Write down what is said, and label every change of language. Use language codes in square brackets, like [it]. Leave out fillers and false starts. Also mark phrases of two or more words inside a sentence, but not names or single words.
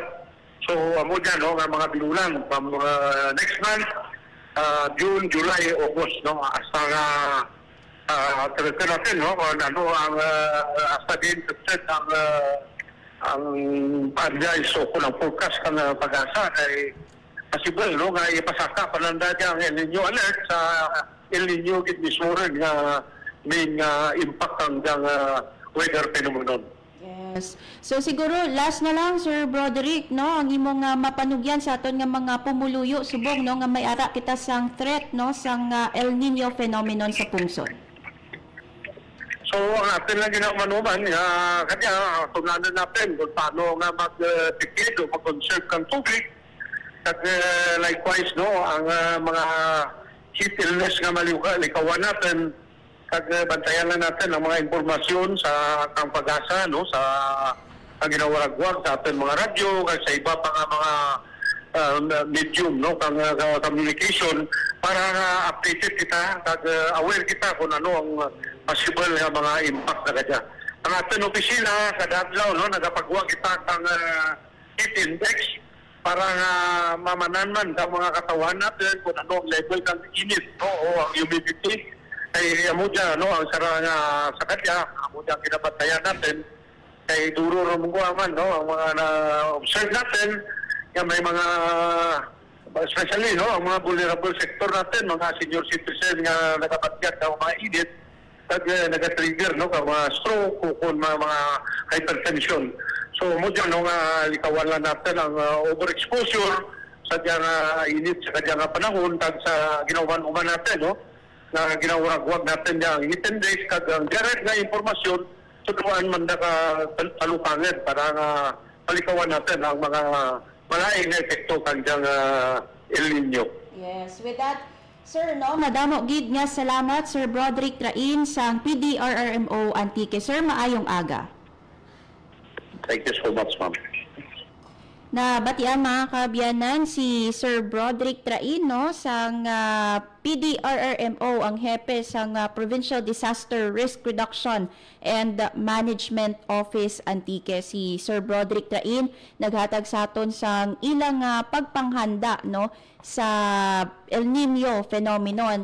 [hil] So, amo dyan, no, ang mga binulan, next month, June, July, August, no, hasta nga talaga natin, no, ano ang hasta din ang advice o kung ang forecast ng pag-asa ay possible, no, nga ipasaka pananda niya ang El Nino alert sa El Nino gid mismo rin nga may impact ang [en] weather phenomenon. [hil] Yes. So siguro last na lang, Sir Broderick, no, ang imong mapanugyan sa aton nga mga pumuluyo subong, no, nga may ara kita sang threat, no, sang El Nino phenomenon sa pungsod. So ang atin lang ginamanuman kanya tunanan natin kung paano nga mag-tipid o mag-conserve kang tubig. At likewise, no, ang mga [en] heat illness [hil] nga malikawan natin, kag bantayan lang natin ang mga impormasyon sa kang pag-asa, no, sa ang ginawaragwag sa ating mga radyo, kag sa iba pa nga mga medium, no, kang communication para updated kita, kag aware kita kung ano ang possible nga mga impact na kadya. Ang ating opisina, kada adlaw, no, nagapagwag kita kang [en] heat index [hil] para nga mamanan man ang mga katawan natin kung ano ang level ng init, no, o ang humidity ay amo dyan, no, ang sara nga sa kadya, amo dyan kinabatayan natin kay duro rumungwa man, no, ang mga na-observe natin yung may mga especially, no, ang mga [en] vulnerable sector [hil] natin, mga [en] senior citizen [hil] nga nakabatgat ng mga init at nag-trigger, no, mga stroke o kung mga hypertension. So, mo dyan, no, likawan lang natin ang overexposure sa dyan init sa kanyang panahon kag sa ginawan-uman natin, no, na ginawag natin yung init and days kag ang direct na informasyon tutuan man na talupangan para nga palikawan natin ang mga malaing na epekto kag dyan El Nino. [en] Yes, with that, [hil] Sir, no, madamo gid nga salamat, Sir Broderick Train sang PDRRMO Antique. Sir, maayong aga. [en] Thank you so much, ma'am. [hil] Na batian mga kabiyanan si Sir Broderick Train, no, sang PDRRMO, ang hepe sang Provincial Disaster Risk Reduction and Management Office Antique. Si Sir Broderick Train naghatag sa aton sang ilang pagpanghanda, no, sa El Nino phenomenon.